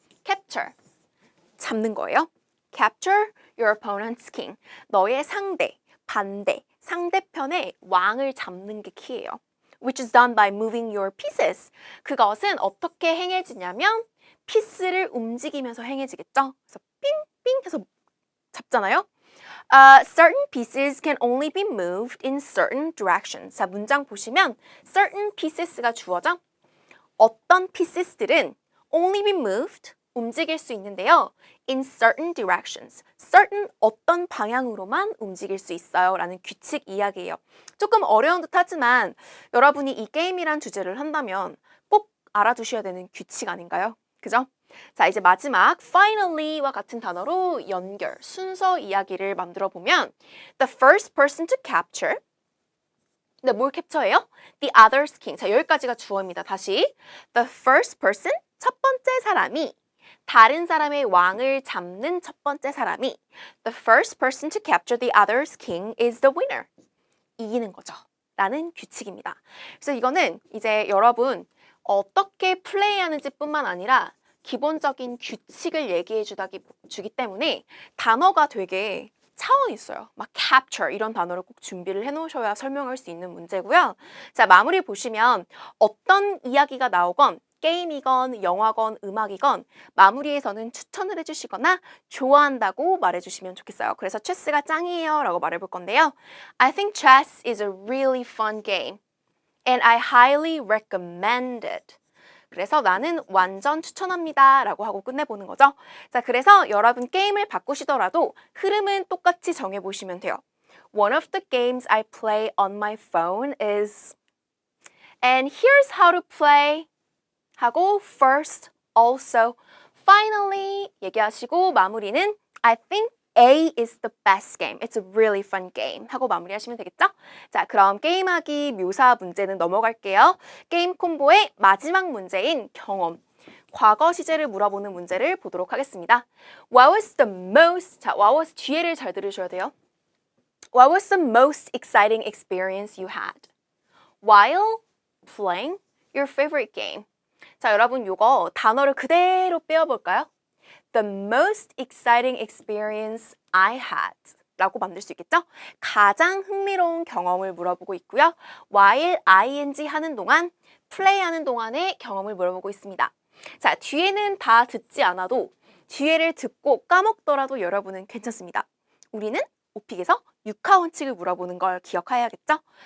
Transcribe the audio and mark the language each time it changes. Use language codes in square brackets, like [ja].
[ko] capture, 잡는 거예요. [en] capture your opponent's king. [ko] 너의 상대, 반대, 상대편의 왕을 잡는 게 키예요. [en] Which is done by moving your pieces. [ko] 그것은 어떻게 행해지냐면 피스를 움직이면서 행해지겠죠. 그래서 삥삥 해서 잡잖아요. [en] Certain pieces can only be moved in certain directions. [ko] 자, 문장 보시면 certain pieces가 주어져. 어떤 pieces들은 only be moved, 움직일 수 있는데요. [en] in certain directions. [ko] certain 어떤 방향으로만 움직일 수 있어요. 라는 규칙 이야기예요. 조금 어려운 듯 하지만 여러분이 이 게임이란 주제를 한다면 꼭 알아두셔야 되는 규칙 아닌가요? 그죠? 자, 이제 마지막 finally와 같은 단어로 연결, 순서 이야기를 만들어 보면 [en] the first person to capture. [ko] 근데 뭘 캡처해요? [en] The other's king. [ko] 자, 여기까지가 주어입니다. 다시. [en] The first person, [ko] 첫 번째 사람이 다른 사람의 왕을 잡는 첫 번째 사람이 [en] the first person to capture the other's king is the winner. [ko] 이기는 거죠. 라는 규칙입니다. 그래서 이거는 이제 여러분 어떻게 플레이하는지 뿐만 아니라 기본적인 규칙을 얘기해 주기 때문에 단어가 되게 차원이 있어요. 막 capture 이런 단어를 꼭 준비를 해놓으셔야 설명할 수 있는 문제고요. 자, 마무리 보시면 어떤 이야기가 나오건 게임이건 영화건 음악이건 마무리에서는 추천을 해주시거나 좋아한다고 말해주시면 좋겠어요. 그래서 체스가 짱이에요 라고 말해볼 건데요. [en] I think chess is a really fun game and I highly recommend it. [ko] 그래서 나는 완전 추천합니다 라고 하고 끝내보는 거죠. 자, 그래서 여러분 게임을 바꾸시더라도 흐름은 똑같이 정해보시면 돼요. [en] One of the games I play on my phone is and here's how to play [ko] 하고 [en] first, also, finally 얘기하시고 마무리는 I think A is the best game. It's a really fun game. [ko] 하고 마무리하시면 되겠죠? 자, 그럼 게임하기 묘사 문제는 넘어갈게요. 게임 콤보의 마지막 문제인 경험. 과거 시제를 물어보는 문제를 보도록 하겠습니다. [en] What was the most, 자, what was [ko] 뒤에를 잘 들으셔야 돼요. [en] What was the most exciting experience you had while playing your favorite game? [ko] 자, 여러분 요거 단어를 그대로 빼어볼까요? [en] The most exciting experience I had [ko] 라고 만들 수 있겠죠? 가장 흥미로운 경험을 물어보고 있고요. while ing 하는 동안, play 하는 동안의 경험을 물어보고 있습니다. 자, 뒤에는 다 듣지 않아도 뒤에를 듣고 까먹더라도 여러분은 괜찮습니다. 우리는 오픽에서 육하 원칙을 물어보는 걸 기억해야겠죠?